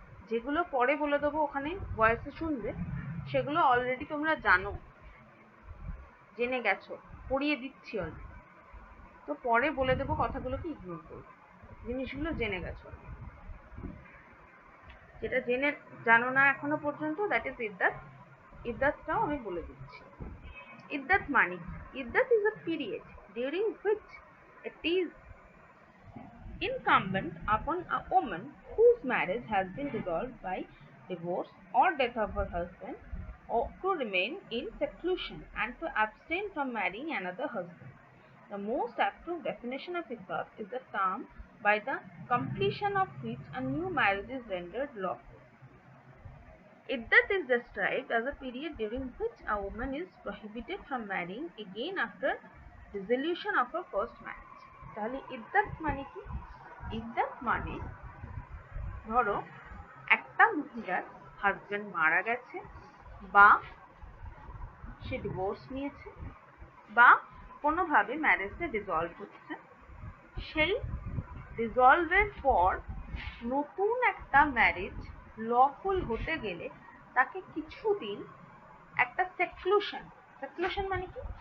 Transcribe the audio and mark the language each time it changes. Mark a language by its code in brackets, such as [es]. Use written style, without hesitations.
[bn] যেগুলো পরে বলে দেবো ওখানে ভয়েসে শুনবে, সেগুলো অলরেডি তোমরা জানো, জেনে গেছো, পড়িয়ে দিচ্ছি অলরেডি। তো পরে বলে দেবো কথাগুলোকে ইগনোর করবে, জিনিসগুলো জেনে গেছো। যেটা জানো না এখনো পর্যন্ত, দ্যাট ইজ ইদ্দাত। ইদ্দাতটাও আমি বলে দিচ্ছি। [en] ইদ্দাত মানে ইদ্দাত is a period during which it is incumbent upon a woman whose marriage has been dissolved by divorce or death of her husband, or to remain in seclusion and to abstain from marrying another husband. The most approved definition of iddat is the term by the completion of which a new marriage is rendered lawful. Iddat is described as a period during which a woman is prohibited from marrying again after dissolution of her first marriage. [bn] তাহলে ইদ্দাত মানে কি? ইদ্দাত মানে ধরো একটা মহিলার husband মারা গেছে, বা সে ডিভোর্স নিয়েছে, বা কোনোভাবে ম্যারেজটা ডিসলভ হচ্ছে, সেই ডিসলভের পর নতুন একটা ম্যারেজ লফুল হতে গেলে তাকে কিছুদিন একটা সেক্লুশন মানে কি?